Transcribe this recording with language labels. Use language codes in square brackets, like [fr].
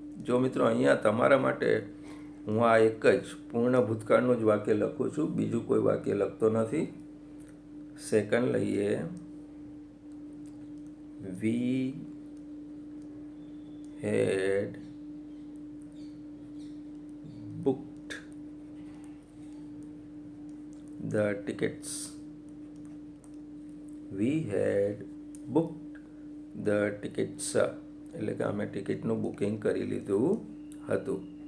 [gu] જો મિત્રો અહીંયા તમારા માટે હું આ એક જ પૂર્ણ ભૂતકાળનું જ વાક્ય લખું છું, બીજું કોઈ વાક્ય લખતો નથી. સેકન્ડ લઈએ. [en] We had booked the tickets. We had book the tickets, [gu] એટલે કે અમે ટિકિટનું બુકિંગ કરી લીધું હતું.